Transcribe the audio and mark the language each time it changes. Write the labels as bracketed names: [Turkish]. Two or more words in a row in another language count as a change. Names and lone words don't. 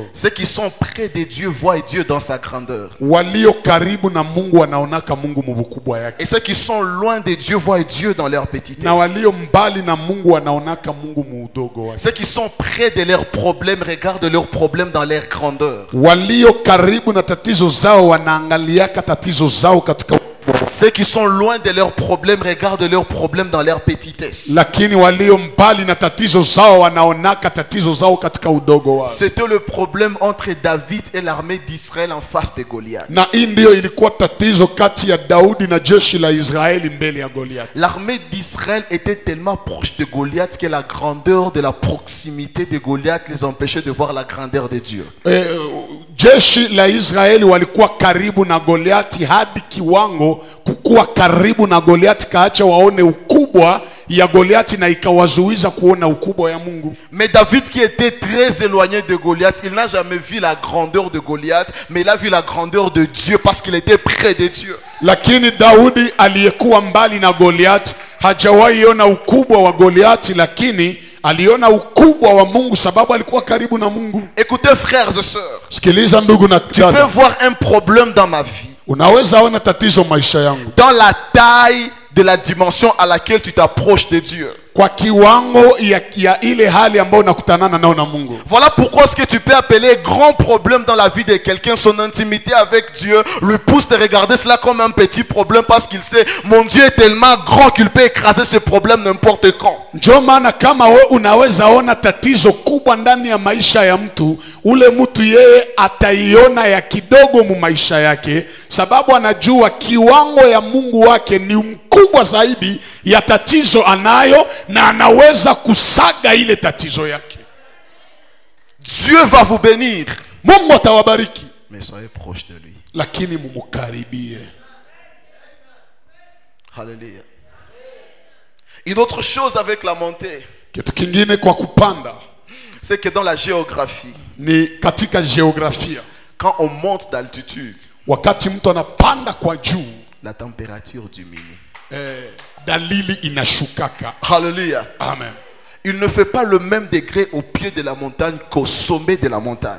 [French] Ceux qui sont près de Dieu voient Dieu dans sa grandeur. [Swahili] Walio karibu na Mungu wanaonaka Mungu mubukubwa yake. [French] Et ceux qui sont loin de Dieu voient Dieu dans leur [Swahili] Na [French] petitesse. [Swahili] walio mbali na Mungu wanaonaka Mungu muudogo wake. [French] Ceux qui sont près de leurs problèmes regardent leurs problèmes dans leur grandeur. [Swahili] Walio karibu na tatizo zao wanaangaliaka tatizo zao katika, [French] Ceux qui sont loin de leurs problèmes regardent leurs problèmes dans leur petitesse. [Swahili] lakini walio mbali na tatizo zao wanaonaka tatizo zao katika udogo wao. [French] C'était le problème entre David et l'armée d'Israël en face de Goliath. [Swahili] Na hii ndio ilikuwa tatizo kati ya Daudi na jeshi la Israeli mbele ya Goliath. [French] L'armée d'Israël était tellement proche de Goliath que la grandeur de la proximité de Goliath les empêchait de voir la grandeur de Dieu. [Swahili] Jeshi la Israeli walikuwa karibu na Goliati hadi kiwango kukuwa karibu na Goliati kaacha waone ukubwa ya Goliati na ikawazuiza kuona ukubwa ya Mungu. [French] Mais David, qui était très éloigné de Goliath, il n'a jamais vu la grandeur de Goliath, mais il a vu la grandeur de Dieu parce qu'il était près de Dieu. [Swahili] Lakini Daudi aliyekuwa mbali na Goliati hajawahi ona ukubwa wa Goliati, lakini aliona ukubwa wa Mungu sababu alikuwa karibu na Mungu. [French] Écoutez, frères et sœurs, [Swahili] Sikiliza ndugu na [French] tu peux [Swahili] dada, [French] voir un problème dans ma vie, [Swahili] unaweza ona tatizo maisha yangu [French] dans la taille de la dimension à laquelle tu t'approches de Dieu. [Swahili] kwa kiwango ya ile hali ambayo unakutanana nao na Mungu. [French] Voilà pourquoi ce que tu peux appeler grand problème dans la vie de quelqu'un, son intimité avec Dieu, lui pousse de regarder cela comme un petit problème parce qu'il sait, mon Dieu est tellement grand qu'il peut écraser ce problème n'importe quand. [Swahili] Ndio maana kama we unaweza ona tatizo kubwa ndani ya maisha ya mtu, ule mtu yeye ataiona ya kidogo mu maisha yake, sababu anajua kiwango ya Mungu wake ni mkubwa zaidi ya tatizo anayo, na anaweza kusaga ile tatizo yake. [French] Dieu va vous bénir, [Swahili] Mungu atawabariki, [French] mais soyez proche de lui. [Swahili] lakini mumukaribie. [French] Alléluia. Une autre chose avec la montée, [Swahili] Kitu kingine kwa kupanda, [French] c'est que dans la géographie, [Swahili] ni katika geografia. [French] quand on monte d'altitude, [Swahili] Wakati mtu anapanda kwa juu, [French] la température diminue. [Swahili] dalili inashukaka. [French] Alléluia. Amen. Il ne fait pas le même degré au pied de la montagne qu'au sommet de la montagne.